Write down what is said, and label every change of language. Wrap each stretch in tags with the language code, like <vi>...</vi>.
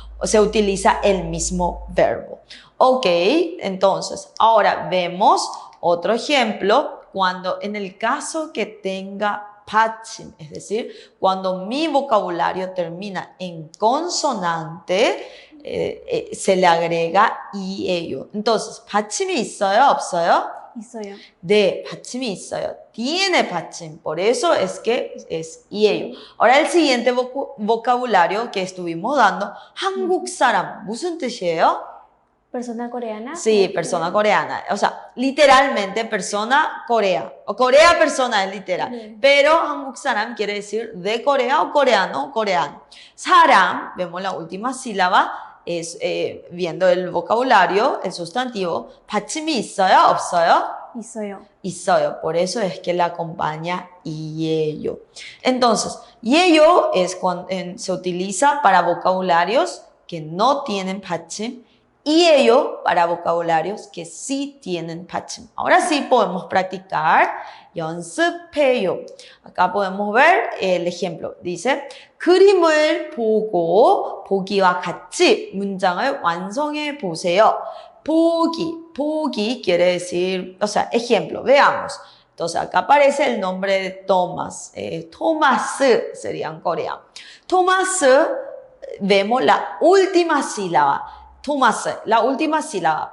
<es>Se utiliza el mismo verbo. Ok, entonces, ahora vemos otro ejemplo cuando en el caso que tenga 받침, es decir, cuando mi vocabulario termina en consonante, se le agrega y ello.</es> <ko>Entonces, 받침이 있어요, 없어요? 있어요. 네, 받침이 있어요.</ko> <es>Tiene 받침, por eso es que es y ello. Ahora el siguiente vocabulario que estuvimos dando,</es> <ko>한국 사람, 무슨 뜻이에요?</ko> <es>Persona coreana. Sí, persona coreana. O sea, literalmente persona Corea. O Corea persona es literal. Sí. Pero 한국 사람 quiere decir de Corea o coreano o coreano. 사람, vemos la última sílaba, es viendo el vocabulario, el sustantivo.</es> <ko>받침이 있어요? 없어요? 있어요. 있어요.</ko> <es>Por eso es que la acompaña 예요. Entonces, 예요 es cuando se utiliza para vocabularios que no tienen 받침. Y ello para vocabularios que sí tienen 받침. Ahora sí podemos practicar.</es> <ko>연습해요.</ko> <es>Acá podemos ver el ejemplo.</es> <ko>Dice, 그림을 보고 보기와 같이 문장을 완성해 보세요.</ko> <es>Pugi quiere decir, o sea, ejemplo, veamos. Entonces acá aparece el nombre de Thomas. Thomas sería en coreano. Thomas, vemos la última sílaba. Thomas, la última sílaba.</es>